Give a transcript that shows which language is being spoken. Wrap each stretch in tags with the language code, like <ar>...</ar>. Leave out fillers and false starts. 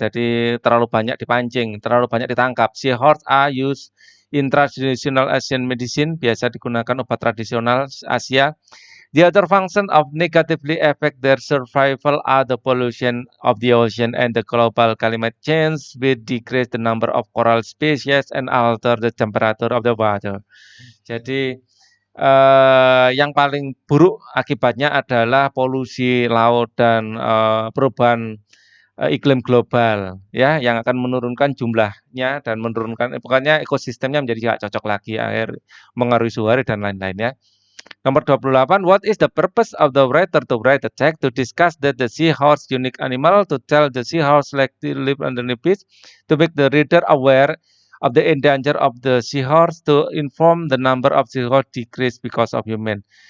<id>Jadi terlalu banyak dipancing, terlalu banyak ditangkap.</id> <en>Seahorse are used in traditional Asian medicine,</en> <id>biasa digunakan obat tradisional Asia.</id> <en>The other function of negatively affect their survival are the pollution of the ocean and the global climate change, which decrease the number of coral species and alter the temperature of the water.</en> <id>Jadi yang paling buruk akibatnya adalah polusi laut dan perubahan iklim global ya yang akan menurunkan jumlahnya dan menurunkan pokoknya ekosistemnya menjadi tidak cocok lagi, air mengaruhi suhu hari dan lain-lain ya. Nomor 28,</id> <en>what is the purpose of the writer to write the text? To discuss that the seahorse unique animal, to tell the seahorse like to live underneath beach, to make the reader aware of the endanger of the seahorse, to inform the number of seahorse decrease because of human.</en>